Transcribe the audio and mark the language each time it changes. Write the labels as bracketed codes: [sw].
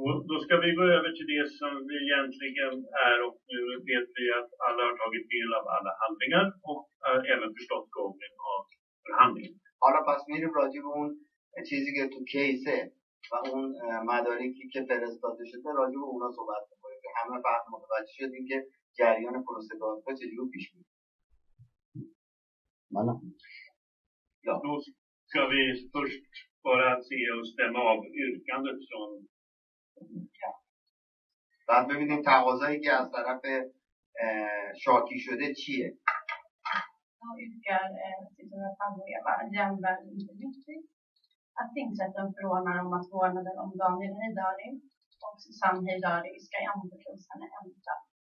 [sv] Då ska vi gå över till det som vi egentligen är, och nu vet vi att alla har tagit del av alla handlingar och även förstått gången av förhandlingen. [fa] حالا پس میریم راجع به اون چیزی که تو کیسه و اون مدارکی که فرستاده شده راجع به اونا صحبت می‌کنیم که همه فقط متوجه شدیم که جریان پروسه دادگاه چجوری پیش میره. [sv] Ja. Då ska vi först bara se och stämma av yrkandet från... [fa] بعد ببینیم تقاضایی که از طرف شاکی شده چیه. [sv] Jag yrkar Citroën Eva Jernberg Lyckvist att tingsrätten förordnar om att vårdnaden om Daniel Heydari och Susanne Heydari ska anförtros henne ensam.